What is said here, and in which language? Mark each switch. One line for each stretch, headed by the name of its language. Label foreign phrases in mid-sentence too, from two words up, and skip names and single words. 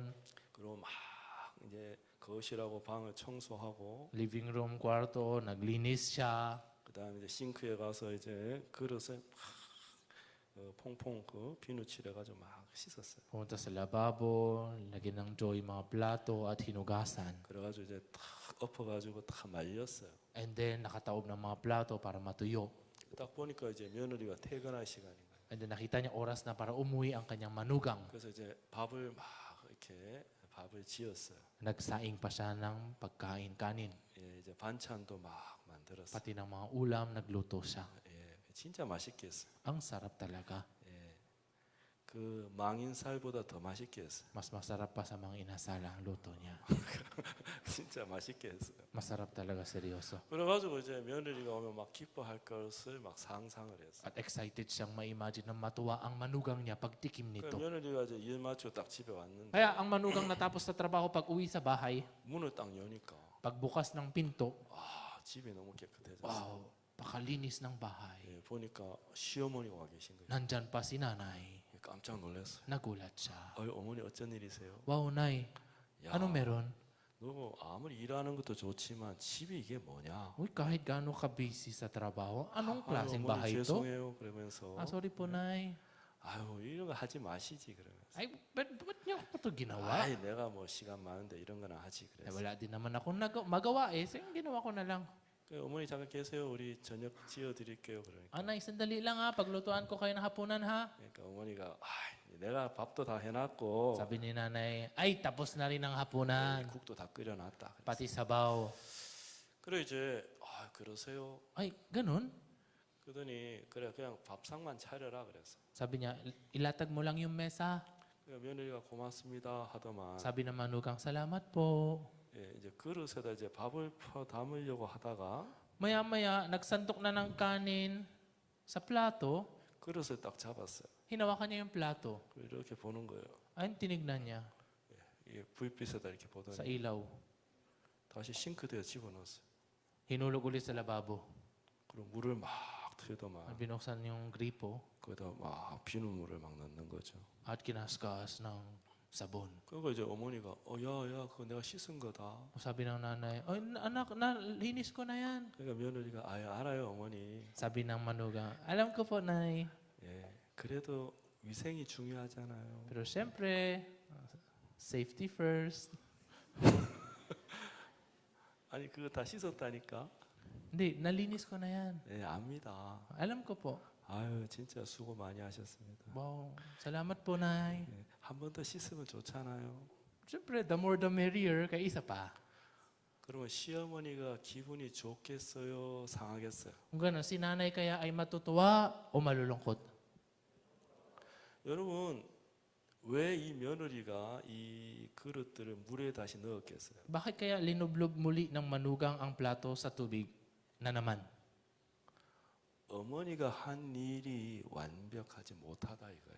Korean: 그리고 막 이제 거실하고 방을 청소하고
English: Living room,
Filipino: kwarto, naglinis siya.
Korean: 그다음에 이제 싱크에 가서 이제 그릇에 막 퐁퐁 그 비누칠 해가지고 막 씻었어요.
Filipino: Pumunta sa lababo, lagyan ng joy mga plato at hinugasan.
Korean: 그래가지고 이제 탁 엎어가지고 탁 말렸어요.
English: And then,
Filipino: nakataob ng mga plato para matuyo.
Korean: 딱 보니까 이제 며느리가 퇴근할 시간인 거예요.
English: And then,
Filipino: nakita niya oras na para umuwi ang kanyang manugang.
Korean: 그래서 이제 밥을 막 이렇게 밥을 지었어요.
Filipino: Nagsaing pa siya ng pagkain, kanin.
Korean: 예, 이제 반찬도 막 만들었어요.
Filipino: Pati ng mga ulam, nagluto siya.
Korean: 예, 진짜 맛있게 했어요.
Filipino: Ang sarap talaga.
Korean: 예, 그 망인 살보다 더 맛있게 했어요.
Filipino: Mas masarap pa sa mga inasala ang luto niya.
Korean: 진짜 맛있게 했어요.
Filipino: Masarap talaga, seryoso.
Korean: 그래가지고 이제 며느리가 오면 막 기뻐할 것을 막 상상을 했어요.
Filipino: At excited siyang ma-imagine na matuwa ang manugang niya pagtikim
Korean: 그
Filipino: nito.
Korean: 며느리가 이제 일 마치고 딱 집에 왔는데
Filipino: Kaya ang manugang natapos sa trabaho pag uwi sa bahay,
Korean: 문을 딱 여니까
Filipino: pagbukas ng pinto,
Korean: 집이 너무 깨끗해졌어요.
Filipino: wow, pakalinis ng bahay.
Korean: 예, 보니까 시어머니가 와 계신 거예요.
Filipino: Nandyan pa si nanay.
Korean: 깜짝 놀랐어요.
Filipino: Nagulat siya.
Korean: 어머니 어쩐 일이세요?
Filipino: Wow, nay,
Korean: 야,
Filipino: ano meron?
Korean: 너 아무리 일하는 것도 좋지만 집이 이게 뭐냐?
Filipino: Uy, kahit gaano ka busy sa trabaho, anong
Korean: 아유,
Filipino: klaseng
Korean: 어머니
Filipino: bahay ito?
Korean: 죄송해요 그러면서
Filipino: Sorry po, nay.
Korean: 아유 이런 거 하지 마시지 그러면서
Filipino: Ay, ba't niyo ako ito ginawa?
Korean: 아이 내가 뭐 시간 많은데 이런 거나 하지
Filipino: Eh,
Korean: 그래서
Filipino: wala din naman ako magawa eh. So, yung ginawa ko na lang.
Korean: 그 어머니 잠깐 계세요 우리 저녁 지어 드릴게요 그러니까
Filipino: Anay, sandali lang ha. Paglutuan ko kayo ng hapunan ha.
Korean: 그러니까 어머니가 내가 밥도 다 해놨고
Filipino: Sabi ni nanay, ay, tapos na rin ang hapunan.
Korean: 국도 다 끓여놨다 그랬어요.
Filipino: Pati sabaw.
Korean: 그래 이제 그러세요
Filipino: Ay, ganun?
Korean: 그러더니 그래 그냥 밥상만 차려라 그랬어
Filipino: Sabi niya, ilatag mo lang yung mesa.
Korean: 그러니까 며느리가 고맙습니다 하더만
Filipino: Sabi ng manugang, salamat po.
Korean: 예, 이제 그릇에다 이제 밥을 퍼 담으려고 하다가
Filipino: Maya-maya, nagsantok na ng kanin sa plato.
Korean: 그릇을 딱 잡았어요.
Filipino: Hinawakan niya yung plato.
Korean: 이렇게 보는 거예요.
Filipino: Ay, tinignan niya
Korean: 이게 불빛에다 이렇게
Filipino: sa
Korean: 보더니
Filipino: ilaw.
Korean: 다시 싱크대에 집어넣었어요.
Filipino: Hinulog ulit sa lababo.
Korean: 그리고 물을 막 틀더만
Filipino: Binuksan yung gripo
Korean: 거기다 막 비눗물을 막 넣는 거죠.
Filipino: at kinaskas ng sabon.
Korean: 그러니까 이제 어머니가 야, 그거 내가 씻은 거다.
Filipino: Sabi ng nanay, "Ay, anak, nalinis ko na yan."
Korean: 그러니까 며느리가 알아요, 어머니.
Filipino: Sabi ng manugang, "Alam ko po, nay."
Korean: 예, 그래도 위생이 중요하잖아요.
Filipino: Pero syempre,
English: safety first.
Korean: 아니 그거 다 씻었다니까.
Filipino: Hindi, nalinis ko na yan.
Korean: 예, 압니다.
Filipino: Alam ko po.
Korean: 아유, 진짜 수고 많이 하셨습니다.
Filipino: Wow, salamat po, nay.
Korean: 예, 한 번 더 씻으면 좋잖아요.
English: Syempre, the more the merrier,
Filipino: kaya isa pa.
Korean: 그러면 시어머니가 기분이 좋겠어요, 상하겠어요?
Filipino: Kung gano'n, si nanay kaya ay matutuwa o malulungkot?
Korean: 여러분, 왜 이 며느리가 이 그릇들을 물에 다시 넣었겠어요?
Filipino: Bakit kaya linublob muli ng manugang ang plato sa tubig na naman?
Korean: 어머니가 한 일이 완벽하지 못하다 이거예요.